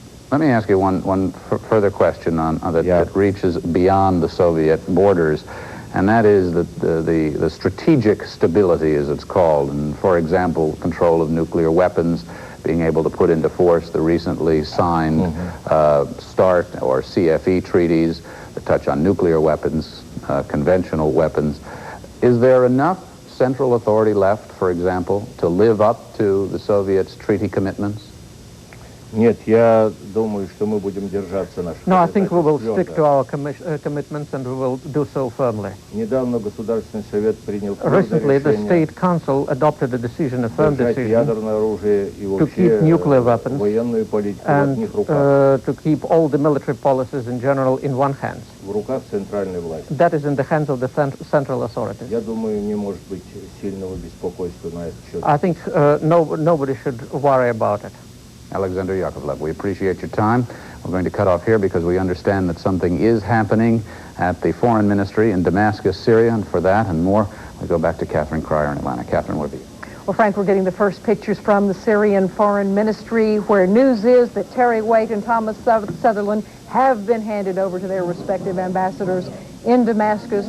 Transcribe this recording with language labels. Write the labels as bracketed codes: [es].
[en] Let me ask you one further question that reaches beyond the Soviet borders, and that is the strategic stability, as it's called, and for example, control of nuclear weapons, being able to put into force the recently signed START or CFE treaties that touch on nuclear weapons, conventional weapons. Is there enough central authority left, for example, to live up to the Soviets' treaty commitments? [ru] Нет, я думаю, что мы будем держаться наших. [en] No, I think we will stick to our commitments and we will do so firmly. [ru] Недавно Государственный совет принял [en] Recently, the State Council adopted a decision, a firm decision, [ru] ядерное оружие и [en] to keep nuclear weapons [ru] военную политику в [en] and [ru] одних руках. [en] To keep all the military policies in general in one hand. [ru] В руках центральной власти. [en] That is in the hands of the central authorities. [ru] Я думаю, не может быть сильного беспокойства на этот счет. [en] I think nobody should worry about it. Aleksander Yakovlev, we appreciate your time. We're going to cut off here because we understand that something is happening at the Foreign Ministry in Damascus, Syria, and for that and more, we go back to Catherine Crier in Atlanta. Catherine, where are you? Well, Frank, we're getting the first pictures from the Syrian Foreign Ministry, where news is that Terry Waite and Thomas Sutherland have been handed over to their respective ambassadors in Damascus.